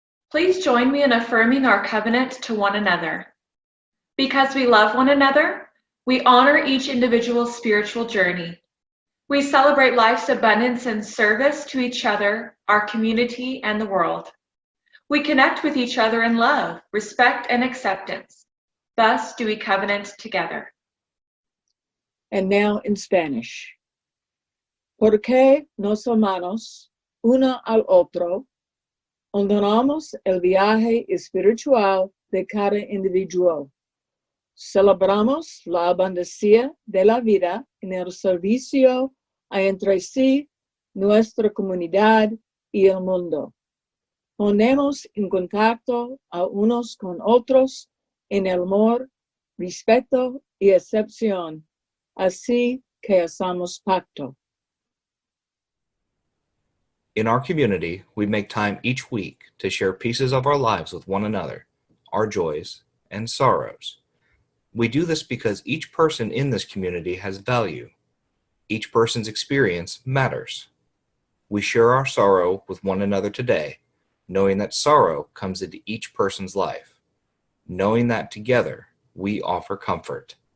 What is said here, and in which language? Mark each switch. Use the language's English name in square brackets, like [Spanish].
[English] Please join me in affirming our covenant to one another. Because we love one another, we honor each individual's spiritual journey. We celebrate life's abundance and service to each other, our community, and the world. We connect with each other in love, respect, and acceptance. Thus do we covenant together. And now in Spanish. [Spanish] Porque nos amamos uno al otro, honoramos el viaje espiritual de cada individuo. Celebramos la abundancia de la vida en el servicio a entre sí, nuestra comunidad y el mundo. Ponemos en contacto a unos con otros en el amor, respeto y acepción, así que hacemos pacto. [English] In our community, we make time each week to share pieces of our lives with one another, our joys and sorrows. We do this because each person in this community has value. Each person's experience matters. We share our sorrow with one another today, knowing that sorrow comes into each person's life. Knowing that together, we offer comfort.